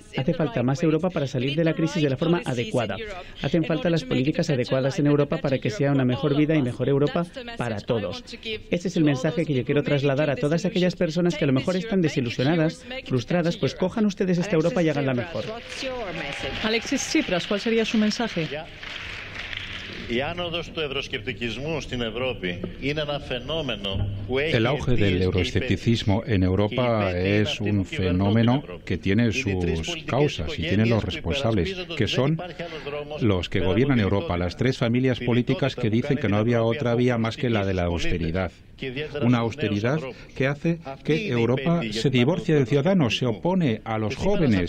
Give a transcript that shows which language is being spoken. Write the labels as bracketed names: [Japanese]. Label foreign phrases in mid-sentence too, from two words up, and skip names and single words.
[Spanish] Hace falta más Europa para salir de la crisis de la forma adecuada. Hacen falta las políticas adecuadas en Europa para que sea una mejor vida y mejor Europa para todos. Ese es el mensaje que yo quiero trasladar a todas aquellas personas que a lo mejor están desilusionadas, frustradas, pues cojan ustedes esta Europa y háganla mejor. Alexis Tsipras, ¿cuál sería su mensaje? [Greek] Η άνοδος του ευρωσκεπτικισμού στην Ευρώπη είναι ένα φαινόμενο [Spanish] El auge del euroescepticismo en Europa es un fenómeno que tiene sus causas y tiene los responsables, que son los que gobiernan Europa, las tres familias políticas que dicen que no había otra vía más que la de la austeridad. Una austeridad que hace que Europa se divorcie del ciudadano, se opone a los jóvenes.